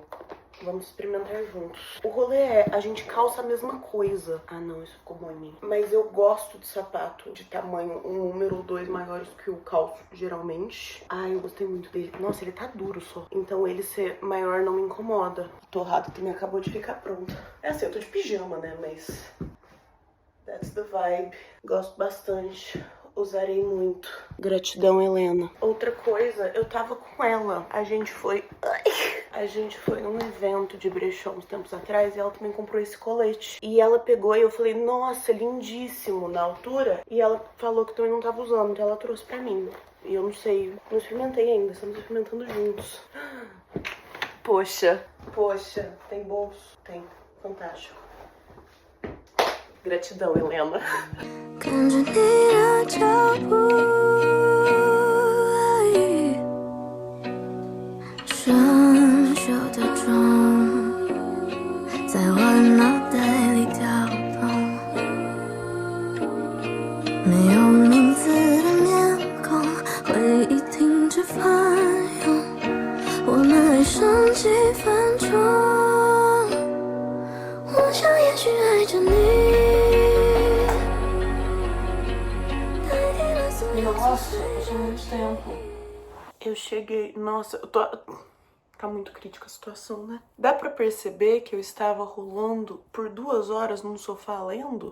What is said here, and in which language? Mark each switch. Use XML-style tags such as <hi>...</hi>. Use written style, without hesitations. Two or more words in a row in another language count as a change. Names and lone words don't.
<pt>Vamos experimentar juntos. O rolê é, a gente calça a mesma coisa. Ah não, isso ficou bom em mim. Mas eu gosto de sapato de tamanho 1 número ou 2 maiores que o calço, geralmente. Ah, eu gostei muito dele. Nossa, ele tá duro só. Então ele ser maior não me incomoda. A torrada também acabou de ficar pronta. É assim, eu tô de pijama, né, mas...</pt> <en>That's the vibe.</en> <pt>Gosto bastante. Usarei muito. Gratidão, Helena. Outra coisa, eu tava com ela. A gente foi num evento de brechó uns tempos atrás e ela também comprou esse colete. E ela pegou e eu falei, nossa, lindíssimo, na altura. E ela falou que também não tava usando, então ela trouxe pra mim. E eu não sei, não experimentei ainda, estamos experimentando juntos. Poxa, tem bolso? Tem, fantástico. Gratidão, Helena.</pt> <zh>跟着你的脚步而已，生锈的妆在我脑袋里跳动，没有名字的面孔，回忆停止翻涌，我们爱上几分钟，我想也许爱着你。</zh> <pt>Nossa, passou muito tempo. Eu cheguei... Nossa, eu tô... Tá muito crítica a situação, né? Dá pra perceber que eu estava rolando por 2 horas num sofá lendo?</pt>